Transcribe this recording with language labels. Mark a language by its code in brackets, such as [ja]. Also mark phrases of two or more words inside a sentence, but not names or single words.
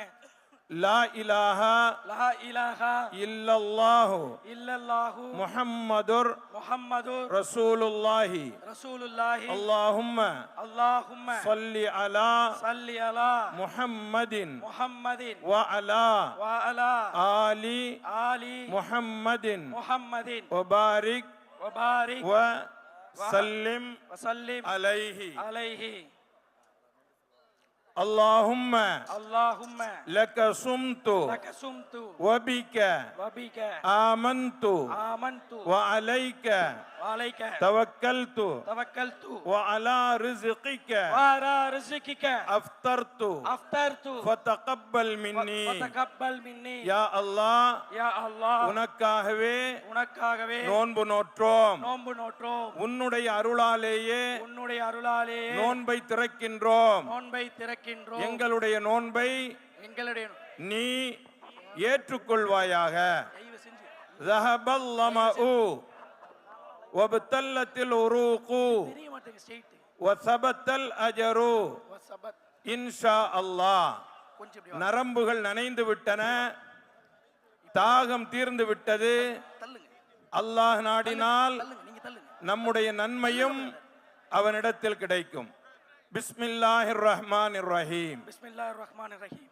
[ar] لا إله إلا الله محمد رسول الله اللهم صل على محمد و على آل محمد و بارك و سلم عليه. اللهم اللهم لك صمت لك صمت وبك وبك آمنت آمنت وعليك وعليك توكلت توكلت وعلى رزقك وعلى رزقك أفطرت أفطرت فتقبل مني فتقبل مني يا الله يا الله [ta] உனக்காகவே உனக்காகவே நோன்பு நோற்றோம். நோன்பு நோற்றோம். உன்னுடைய அருளாலேயே உன்னுடைய அருளாலே நோன்பை திறக்கின்றோம். நோன்பை திறக்கின்றோம். எங்களுடைய நோன்பை எங்களுடைய நீ ஏற்றுக்கொள்வாயாக. தயவு செஞ்சு [ar] ذهب الظمأ وابتلت العروق [ta] தெரிய மாட்டேங்குது ஸ்ட்ரைட் [ar] وثبت الأجر வசபத் إن شاء الله. [ta] கொஞ்சம் இப்படி நரம்புகள் நனைந்து விட்டன, தாகம் தீர்ந்து விட்டது. தள்ளுங்க அல்லாஹ் நாடினால் தள்ளுங்க நீங்க தள்ளுங்க. நம்முடைய நன்மையும் அவனிடத்தில் கிடைக்கும். [ar] بسم الله الرحمن الرحيم. بسم الله الرحمن الرحيم.